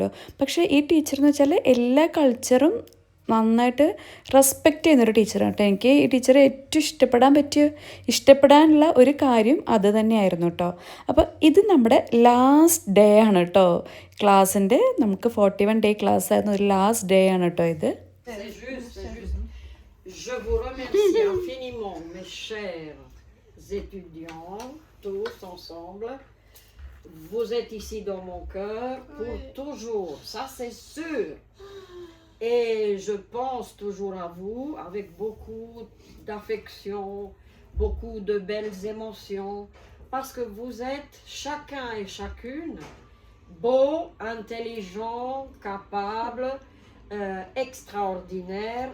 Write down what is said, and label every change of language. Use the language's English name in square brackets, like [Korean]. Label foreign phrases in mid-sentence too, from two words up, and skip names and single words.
[Malayalam] പക്ഷേ ഈ ടീച്ചറെന്ന് വെച്ചാൽ എല്ലാ കൾച്ചറും നന്നായിട്ട് റെസ്പെക്റ്റ് ചെയ്യുന്നൊരു ടീച്ചറാണ് കേട്ടോ. എനിക്ക് ഈ ടീച്ചറെ ഏറ്റവും ഇഷ്ടപ്പെടാനുള്ള ഒരു കാര്യം അത് തന്നെയായിരുന്നു കേട്ടോ. അപ്പോൾ ഇത് നമ്മുടെ [English] last day [Malayalam] ആണ് കേട്ടോ ക്ലാസ്സിൻ്റെ. നമുക്ക് 41 [English] day class [Malayalam] ആയിരുന്നു, ഒരു [English] last day [Malayalam] ആണ് കേട്ടോ ഇത്. [French] C'est juste. Je vous remercie infiniment, mes chers étudiants, tous ensemble. Vous êtes ici dans mon cœur pour toujours, ça c'est sûr. Et je pense toujours à vous avec beaucoup d'affection, beaucoup de belles émotions, parce que vous êtes chacun et chacune beau, intelligent, capable, extraordinaire.